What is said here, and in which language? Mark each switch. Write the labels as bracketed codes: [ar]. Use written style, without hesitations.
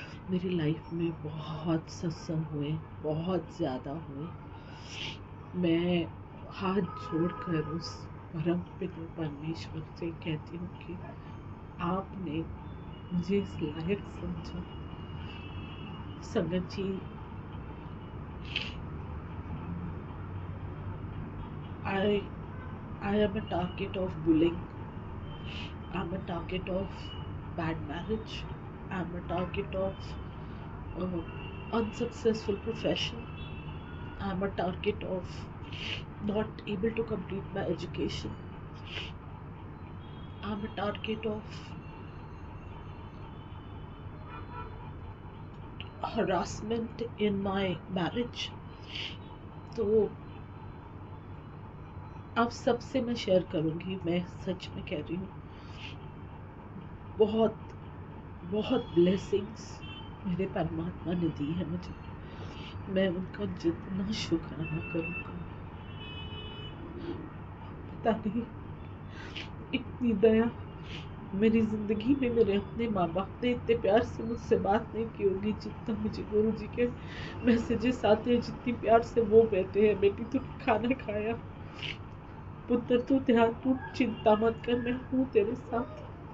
[hi] मेरी लाइफ में बहुत सत्संग हुए, बहुत ज़्यादा हुए। मैं हाथ जोड़कर उस परम पिता परमेश्वर से कहती हूँ कि आपने मुझे इस लायक समझा। [en] Sangat ji, I I am a target of bullying. I'm a target of bad marriage. I'm a target of uh, unsuccessful profession. I'm a target of not able to complete my education. I'm a target of harassment in my marriage. [hi] तो आप सबसे मैं share करूँगी, मैं सच में कह रही हूँ, बहुत बहुत ब्लेसिंग्स मेरे परमात्मा ने दी है मुझे। मैं उनका जितना शुक्राना करूँगा, पता नहीं इतनी दया मेरी ज़िंदगी में मेरे अपने माँ बाप ने इतने प्यार से मुझसे बात नहीं की होगी जितना मुझे गुरु जी के मैसेजेस आते हैं, जितनी प्यार से वो कहते हैं, बेटी तूने खाना खाया, पुत्र तू ध्यान, तू चिंता मत कर, मैं हूँ तेरे साथ।